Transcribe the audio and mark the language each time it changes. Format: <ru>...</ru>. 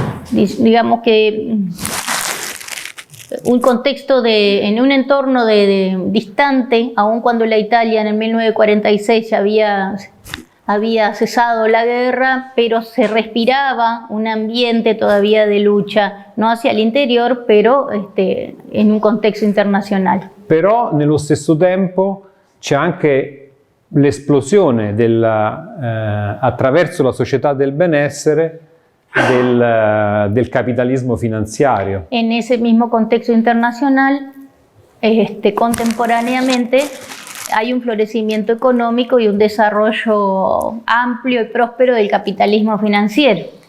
<es>Digamos que un contexto en un entorno distante, aun cuando la Italia en el 1946 ya había cesado la guerra, pero se respiraba un ambiente todavía de lucha, no hacia el interior, pero en un contexto internazionale.</es> <it>Però nello stesso tempo c'è anche l'esplosione attraverso la società del benessere del capitalismo finanziario.</it> <es>En ese mismo contexto internacional, contemporáneamente, hay un florecimiento económico y un desarrollo amplio y próspero del capitalismo financiero.</es>